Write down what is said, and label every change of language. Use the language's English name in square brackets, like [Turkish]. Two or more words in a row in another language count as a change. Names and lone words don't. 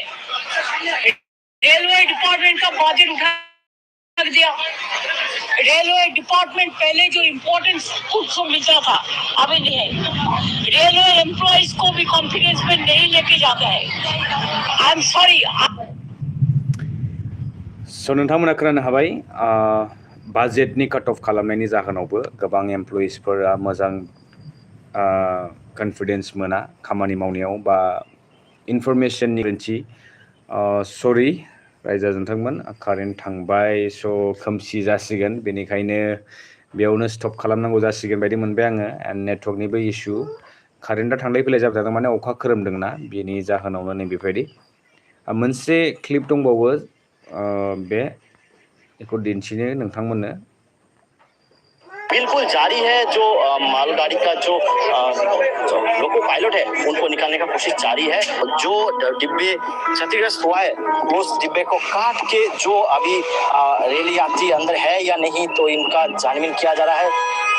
[English] railway department [Hindi] का बजट उठा दिया। [English] railway department [Hindi] पहले जो इम्पोर्टेंस उसको मिलता था, अभी नहीं है। [English] railway employees [Hindi] को भी कॉन्फिडेंस में नहीं लेके जाता है। [English] I am sorry. [Bodo] स' नोंथांमोना खोनानो हाबाय बाजेटनि काट अफ खालामनायनि जाहोनावबो गोबां एमप्लयिसफोरा मोजां कन्फिडेन्स मोना खामानि मावनायाव बा इनफरमेशननि गोरोन्थि। सरि रायजो नोंथांमोन, कारेन्ट थांबाय, स' खोमसि जासिगोन, बेनिखायनो बेयावनो स्टप खालामनांगौ जासिगोन बायदि मोनबाय आङो। एन्ड नेटवर्कनिबो इसु, कारेन्टआ थांलाय फैलाय जाबाय थादों, माने अखा खोरोमदोंना, बेनि जाहोनावनो नैबेबायदि। मोनसे क्लिप दंबावो, बेखौ दिन्थिनो नोंथांमोननो। [Hindi] बिल्कुल जारी है। जो मालगाड़ी का जो [English] loco pilot [Hindi] है उनको निकालने का कोशिश जारी है। जो डिब्बे क्षतिग्रस्त हुआ है उस डिब्बे को काट के जो अभी रेल यात्री अंदर है या नहीं, तो इनका छानबीन किया जा रहा है।